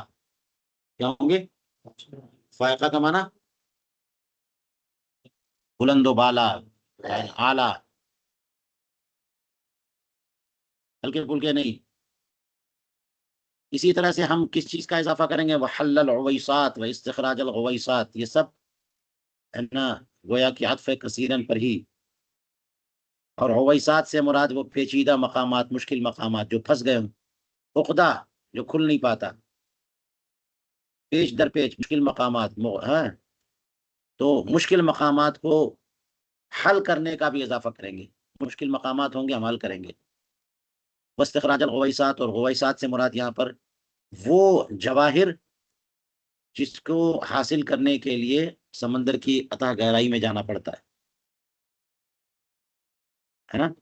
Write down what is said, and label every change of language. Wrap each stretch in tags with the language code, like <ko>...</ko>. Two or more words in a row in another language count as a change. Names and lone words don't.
<ur>کیا ہوں گے؟ فائقہ کا معنی بلند و بالا، اعلیٰ، ہلکے پھلکے نہیں. اسی طرح سے ہم کس چیز کا اضافہ کریں گے؟</ur> <ar>وحل العویسات و استخراج الغویسات،</ar> <ur>یہ سب ہے نا گویا کہ عطف کثیرن پر ہی. اور غویسات سے مراد وہ پیچیدہ مقامات، مشکل مقامات جو پھنس گئے ہوں، عقدہ جو کھل نہیں پاتا، پیچ در پیچ مشکل مقامات ہیں. تو مشکل مقامات کو حل کرنے کا بھی اضافہ کریں گے. مشکل مقامات ہوں گے ہم حل کریں گے.</ur> <ar>واستخراج الغویسات،</ar> <ur>اور غویسات سے مراد یہاں پر وہ جواہر جس کو حاصل کرنے کے لیے سمندر کی اتھاہ گہرائی میں جانا پڑتا ہے نا.</ur>